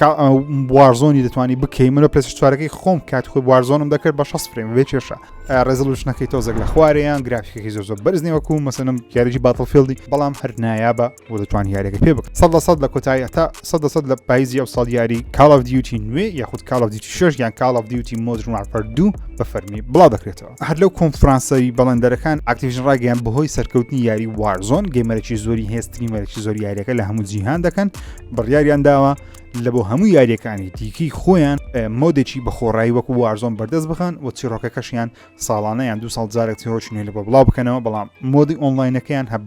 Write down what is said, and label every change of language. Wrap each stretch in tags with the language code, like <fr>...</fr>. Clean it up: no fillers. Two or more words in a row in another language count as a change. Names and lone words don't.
<ckb>وارزۆنی دەتوانی بکەی من بە PlayStation 4 خۆم کات خۆی وارزۆنم دەکرد بە 6 فریم بێ کێشە ڕێزۆلوشنەکەی تۆزێک لە خوارەیان گرافیکەکەی زۆر بەرزنی وەکو مەسەلەن یاریی Battlefield بەڵام هەر نایابە و دەتوان یاریەکە پێ بکە 100% لە کۆتایی تا 100% لە پاییزی ئەو ساڵ یاری Call of Duty نوێ یاخود Call of Duty 6 یان Call of Duty Modern Warfare 2 بە فەرمی بڵاو دەکرێتەوە هەر لەو کۆنفرانسەی بەڵێندەرەکان Activision ڕاگەیان بەهۆی سەرکەوتنی یاری Warzone گەیمەرێکی زۆری هێستریمەرێکی زۆر یاریەکە لە هەموو جیهان دەکەن بڕیاریان داوە لە بۆ هەموو یاریەکانی دیکەی خۆیان مۆدێکی بە خۆڕایی وەکو Warzone بەردەست بخەن و چیرۆکەکەشیان ساڵانەیان 2 ساڵ جارێک چیرۆکی نوێ لە بۆ بڵاو بکەنەوە بەڵام مۆدی ئۆنلاینەکەیان</ckb>